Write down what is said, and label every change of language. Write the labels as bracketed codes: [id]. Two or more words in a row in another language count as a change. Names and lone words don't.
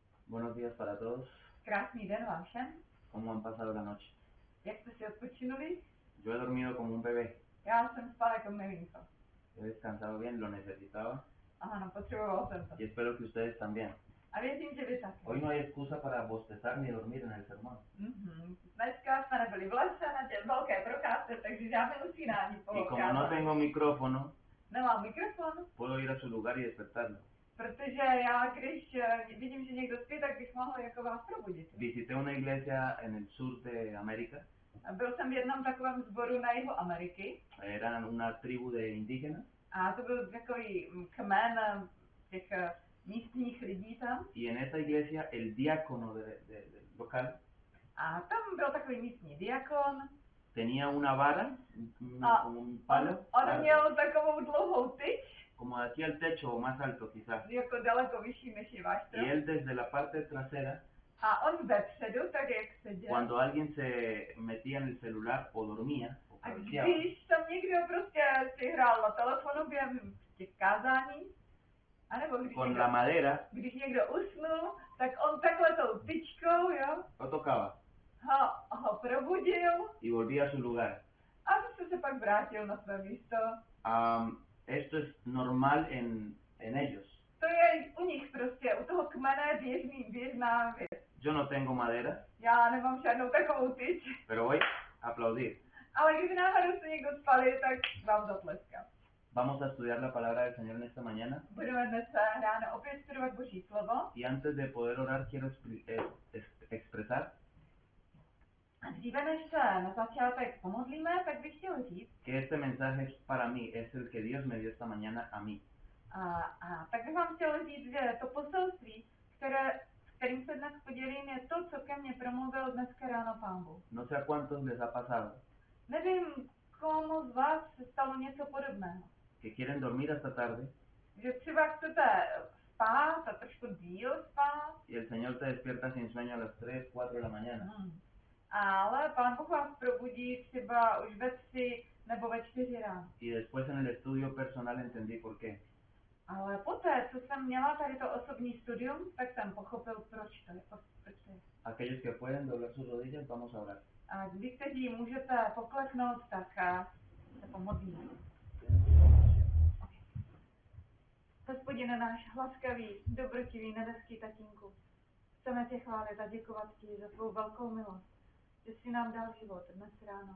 [es] Buenos días para todos. [cs] Krásný den vám všem. [es] ¿Cómo han pasado la noche? [cs] Jak jste si odpočinuli? [es] Yo he dormido como un bebé. [cs] Já jsem spal jako miminko. [es] He descansado bien, lo necesitaba. [cs] Ano, potřeboval jsem to. [es] Y espero que ustedes también. [cs] A věřím, že vy také. [es] Hoy no hay excusa para bostezar ni dormir en el sermón. [cs] Dneska jsme nebyli v lese na té velké procházce, takže žádné usínání po [es] Y como no tengo micrófono, [cs] Nemám mikrofon, [es] puedo ir a su lugar y despertarlo. [cs] protože já, když vidím, že někdo spí, tak bych mohl jako vás probudit. [es] Visité una iglesia en el sur de América. [cs] Byl jsem v jednom takovém sboru na jihu Ameriky. [es] Eran una tribu de indígenas. [cs] A to byl takový kmen těch místních lidí tam. [es] Y en esta iglesia el diácono del local [cs] A tam byl takový místní diakon. [es] tenía una vara, como un palo. [cs] On měl takovou dlouhou tyč. [es] Como de aquí al techo o más alto quizás. [cs] Jako daleko vyšší než je váš [es] Y él desde la parte trasera, [cs] a on vepředu, tak jak seděl. [es] cuando alguien se metía en el celular o dormía, o [cs] A [es] cabeceaba, [cs] když tam někdo prostě si hrál na telefonu během těch kázání, anebo [es] con la madera [cs] když někdo usnul, tak on takhle tou tyčkou, jo, [es] lo tocaba [cs] ho probudil [es] y volvía a su lugar. [cs] a zase se pak vrátil na své místo. [es] Esto es normal en ellos. [cs] To je u nich prostě, u toho kmene běžná věc. [es] Yo no tengo madera, [cs] Já nemám žádnou takovou tyč, [es] pero voy a aplaudir. [cs] ale kdyby náhodou se někdo spali, tak vám zatleskám. [es] Vamos a estudiar la palabra del Señor en esta mañana. [cs] Budeme dnes ráno opět studovat Boží slovo. [es] Y antes de poder orar, quiero expresar [cs] A dříve než se na začátek pomodlíme, tak bych chtěl říct, [es] que este mensaje para mí es el que Dios me dio esta mañana a mí. [cs] tak bych vám chtěl říct, že to poselství, kterým se dnes podělím, je to, co ke mně promluvil dneska ráno Pán Bůh. [es] No sé a cuántos les ha pasado [cs] Nevím, komu z vás se stalo něco podobného. [es] que quieren dormir hasta tarde [cs] Že třeba chcete spát a trošku díl spát, [es] y el Señor te despierta sin sueño a las 3, 4 de la mañana. [cs] ale Pán Bůh vás probudí třeba už ve 3 nebo ve 4 ráno. [es] Y después en el estudio personal entendí por qué. [cs] Ale poté, co jsem měla tady to osobní studium, tak jsem pochopil, proč to je. [es] Aquellos que pueden doblar sus rodillas, vamos a orar. [cs] A vy, kteří můžete pokleknout, tak se pomodlíme. Hospodine náš laskavý, dobrotivý, nebeský tatínku, chceme tě chválit a děkovat ti za tvou velkou milost, že jsi nám dal život dnes ráno.